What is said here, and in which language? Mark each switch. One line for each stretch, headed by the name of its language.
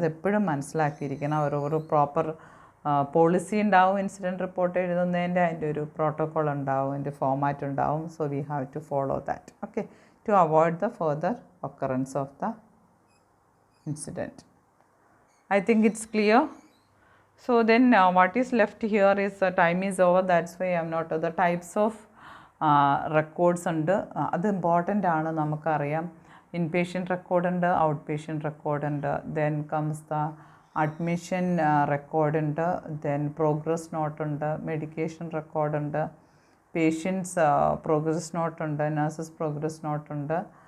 Malayalam: അതെപ്പോഴും മനസ്സിലാക്കിയിരിക്കണം. ഒരു പ്രോപ്പർ പോളിസി ഉണ്ടാവും ഇൻസിഡൻറ്റ് റിപ്പോർട്ട് എഴുതുന്നതിൻ്റെ, അതിൻ്റെ ഒരു പ്രോട്ടോക്കോൾ ഉണ്ടാവും, അതിൻ്റെ ഫോമാറ്റ് ഉണ്ടാവും.
English: So we have to follow that, okay, to avoid the further occurrence of the incident. I think it's clear. So then what is left here is time is over. That's why I'm not the types of records ഉണ്ട്.
Malayalam: അത് important ആണ്, നമുക്കറിയാം. Inpatient record ഉണ്ട്, out patient record ഉണ്ട്. Then comes the admission record ഉണ്ട്. Then progress not ഉണ്ട്, medication record ഉണ്ട്, patients progress not ഉണ്ട്, നഴ്സസ് പ്രോഗ്രസ് നോട്ട് ഉണ്ട്.